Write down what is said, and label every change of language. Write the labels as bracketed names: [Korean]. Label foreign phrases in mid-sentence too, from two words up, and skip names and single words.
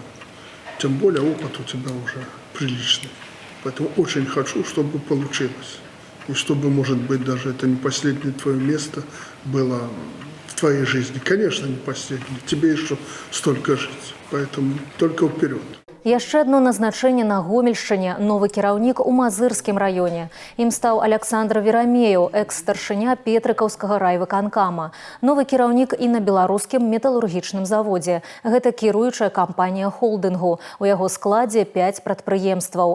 [Russian] Тем более опыт у тебя уже приличный. Поэтому очень хочу, чтобы получилось. И чтобы, может быть, даже это не последнее твое место было в твоей жизни. Конечно, не последнее. Тебе еще столько жить. Поэтому только вперед. [Belarusian] Яшчэ одно назначэнне на Гомельшчыне – новы кіраўнік у Мазырскім раёне. Ім стаў Александр Верамеяў, экс-старшыня Петрыкаўскага райвыканкама. Новы кіраўнік і на беларускім металургічным заводзе. Гэта кіруючая кампанія холдынгу. У яго складзе 5 прадпрыемстваў.